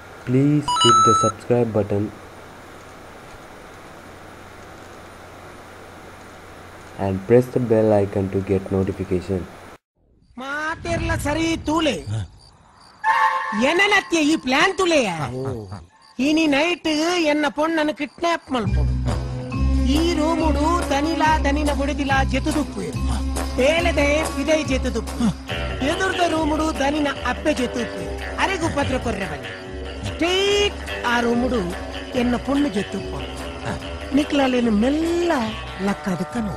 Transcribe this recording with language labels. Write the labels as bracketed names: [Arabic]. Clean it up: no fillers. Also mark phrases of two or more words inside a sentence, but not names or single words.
[English] Please hit the subscribe button and press the bell icon to get notification. [Tulu] ಮಾತೆರ್ಲ ಸರಿ ತೂಲೆ ಏನನತ್ಯ ಈ ಪ್ಲಾನ್ ತುಲೆಯ ಇನಿ ನೈಟ್ ಎನ್ನ ಪೊಣ್ಣನ ಕಿಡ್ನಾಪ್ ಮಲ್ಪೊಡು ಈ ರೂಮುಡು ದನಿಲ ದನಿನ ಬುಡಿದಿಲ ಜೆತುದುಪ್ಪು ತೇಲದೆ ವಿದಯ್ ಜೆತುದುಪ್ಪು ಎದುರ್ದ ರೂಮುಡು ದನಿನ ಅಪ್ಪೆ ಜೆತುಪ್ಪು ಅರೆಗು ಪತ್ರ ಕೊರ್ರೆ ಬನ್ನಿ ಸ್ಟ್ರೈಟ್ ಆ ರೂಮುಡು ಎನ್ನ ಪೊಣ್ಣು ಜೆತುಪ್ಪು ನಿಕ್ಲಾಲೇನು ಮೆಲ್ಲ ಲಕ್ಕದ ಕನು